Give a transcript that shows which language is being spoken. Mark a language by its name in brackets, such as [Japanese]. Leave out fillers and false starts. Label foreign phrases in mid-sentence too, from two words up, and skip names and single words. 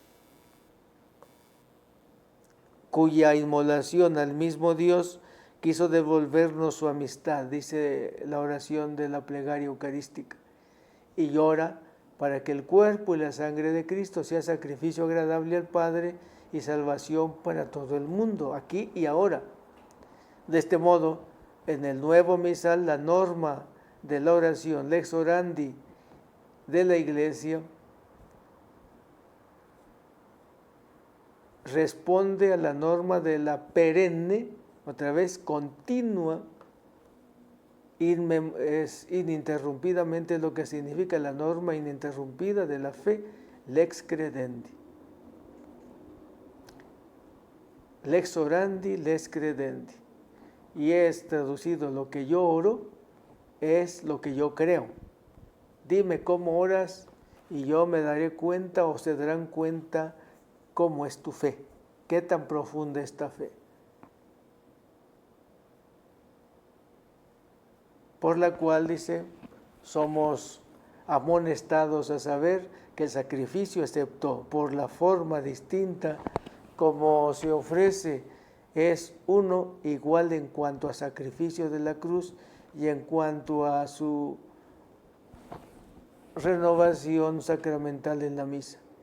[Spanish] cuya inmolación al mismo Dios quiso devolvernos su amistad, dice la oración de la plegaria eucarística, y llora para que el cuerpo y la sangre de Cristo sea sacrificio agradable al Padre y salvación para todo el mundo, aquí y ahora. De este modo, en el nuevo misal, la norma de la oración, [Latin] lex orandi [Spanish] de la Iglesia, responde a la norma de la perenne, otra vez continua, ininterrumpidamente lo que significa la norma ininterrumpida de la fe, [Latin] lex credendi. Lex orandi, lex credendi. [Spanish] Y es traducido, lo que yo oro es lo que yo creo. Dime cómo oras y yo me daré cuenta o se darán cuenta cómo es tu fe, qué tan profunda es esta fe. Por la cual, dice, somos amonestados a saber que el sacrificio, excepto por la forma distinta como se ofrece, es uno, igual en cuanto a sacrificio de la cruz y en cuanto a su renovación sacramental en la misa.